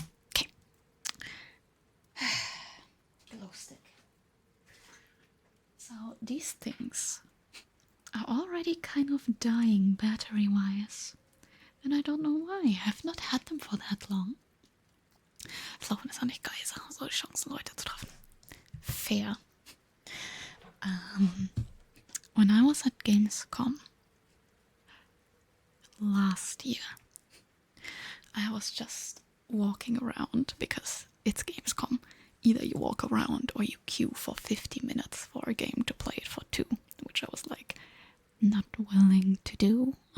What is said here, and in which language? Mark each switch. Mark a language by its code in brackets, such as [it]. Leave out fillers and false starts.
[en] Okay. Glow stick. So these things are already kind of dying battery-wise. And I don't know why. I have not had them for that long. [de] Das Laufen ist auch nicht geil, so die Chancen, Leute zu treffen. [en] Fair. When I was at Gamescom last year, I was just walking around because it's Gamescom. Either you walk around or you queue for 50 minutes for a game to play it for 2, which I was like not willing to do.